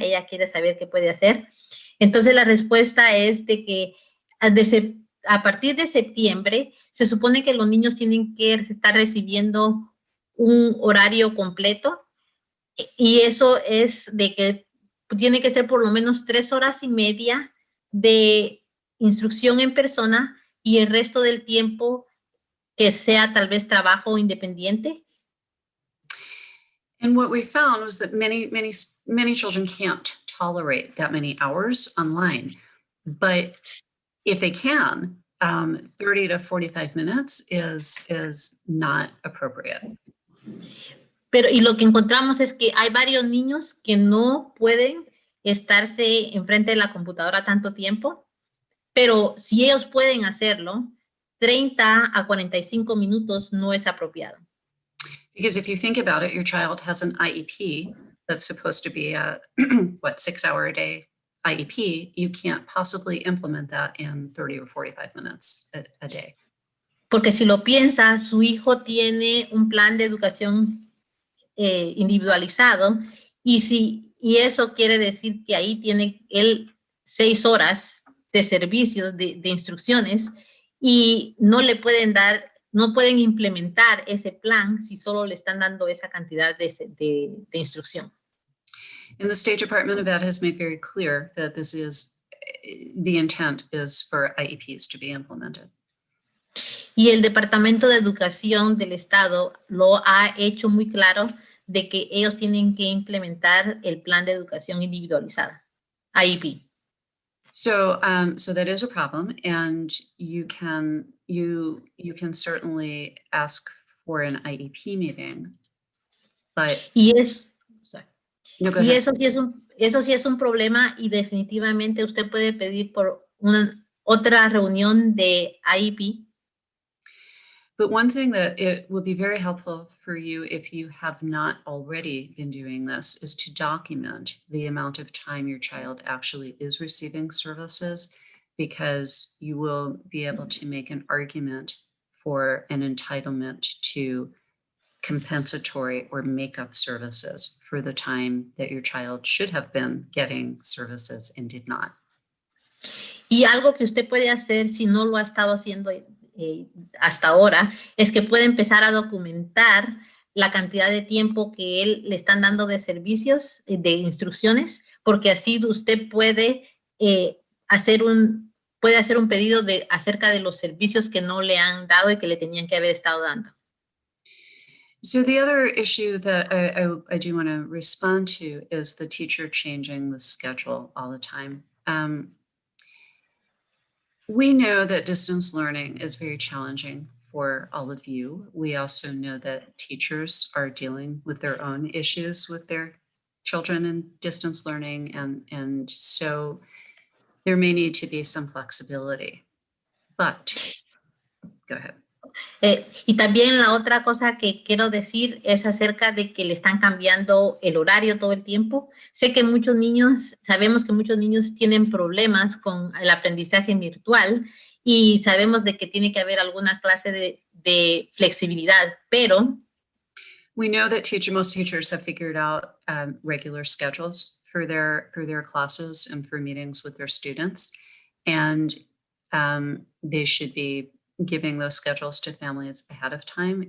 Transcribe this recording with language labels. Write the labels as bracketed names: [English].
[Spanish] Ella quiere saber qué puede hacer. Entonces, la respuesta es de que a partir de septiembre, se supone que los niños tienen que estar recibiendo un horario completo. Y eso es de que tiene que ser por lo menos 3 horas y media de instrucción en persona y el resto del tiempo que sea tal vez trabajo independiente. [English] And what we found was that many children can't tolerate that many hours online, but if they can, 30 to 45 minutes is not appropriate. [Spanish] Y lo que encontramos es que hay varios niños que no pueden estarse enfrente de la computadora tanto tiempo, pero si ellos pueden hacerlo, 30 a 45 minutos no es apropiado. [English] Because if you think about it, your child has an IEP that's supposed to be a 6-hour a day IEP. You can't possibly implement that in 30 or 45 minutes a day. [Spanish] Porque si lo piensa, su hijo tiene un plan de educación individualizado y eso quiere decir que ahí tiene él 6 horas de servicios de instrucciones y no pueden implementar ese plan si solo le están dando esa cantidad de instrucción. [English] And the State Department of Ed has made very clear that the intent is for IEPs to be implemented. [Spanish] Y el Departamento de Educación del Estado lo ha hecho muy claro de que ellos tienen que implementar el plan de educación individualizada, IEP. [English] So that is a problem, and you can certainly ask for an IEP meeting, but no, go ahead. [Spanish] Eso sí es un problema y definitivamente usted puede pedir por otra reunión de IEP. [English] But one thing that it will be very helpful for you if you have not already been doing this is to document the amount of time your child actually is receiving services because you will be able to make an argument for an entitlement to compensatory or makeup services for the time that your child should have been getting services and did not. [Spanish] Y algo que usted puede hacer si no lo ha estado haciendo hasta ahora es que puede empezar a documentar la cantidad de tiempo que él le están dando de servicios, de instrucciones, porque así usted puede hacer un pedido acerca de los servicios que no le han dado y que le tenían que haber estado dando. [English] So the other issue that I do want to respond to is the teacher changing the schedule all the time. We know that distance learning is very challenging for all of you. We also know that teachers are dealing with their own issues with their children in distance learning, and so there may need to be some flexibility. But go ahead. [Spanish] Y también la otra cosa que quiero decir es acerca de que le están cambiando el horario todo el tiempo. Sé que sabemos que muchos niños tienen problemas con el aprendizaje virtual y sabemos de que tiene que haber alguna clase de flexibilidad, pero [English] we know that most teachers have figured out regular schedules for their classes and for meetings with their students, and they should be giving those schedules to families ahead of time.